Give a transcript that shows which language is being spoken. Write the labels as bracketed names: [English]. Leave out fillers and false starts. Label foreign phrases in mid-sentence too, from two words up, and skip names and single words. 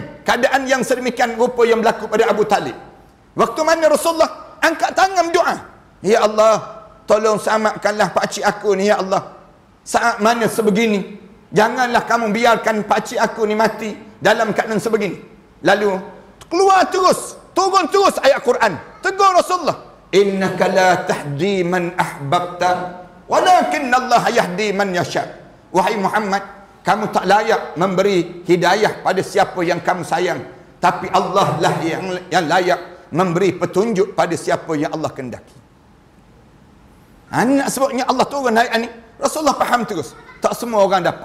[Malay] Keadaan yang sedemikian rupa yang berlaku pada Abu Talib. Waktu mana Rasulullah angkat tangan doa. [Arabic] Ya Allah, [Malay] tolong selamatkanlah pakcik aku ni, [Arabic] ya Allah. [Malay] Saat mana sebegini, janganlah kamu biarkan pakcik aku ni mati dalam keadaan sebegini. Lalu, keluar terus, turun terus ayat Quran. Tegur Rasulullah. [Arabic] إنك لا تهدي من أحببت ولكن الله يهدي من يشاء. [Malay] Wahai Muhammad, kamu tak layak memberi hidayah pada siapa yang kamu sayang. Tapi Allah lah yang layak memberi petunjuk pada siapa yang Allah kehendaki. Nak sebutnya Allah turun ayat ni, Rasulullah faham terus. Tak semua orang dapat.